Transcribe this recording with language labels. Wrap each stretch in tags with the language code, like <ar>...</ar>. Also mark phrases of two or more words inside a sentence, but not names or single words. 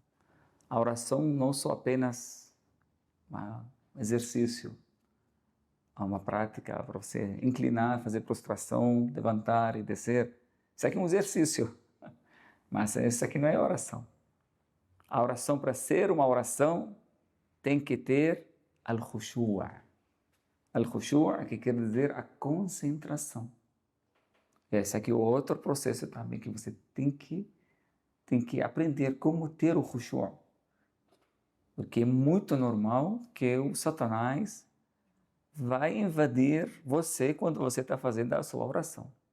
<pt>A oração não só apenas um exercício, uma prática para você inclinar, fazer prostração, levantar e descer. Isso aqui é um exercício, mas isso aqui não é oração. A oração, para ser uma oração, tem que ter al-khushu'. Al-khushu', que quer dizer a concentração. Esse aqui é outro processo também que você tem que aprender como ter o khushu'. Porque é muito normal que o Satanás vai invadir você quando você está fazendo a sua oração.</pt>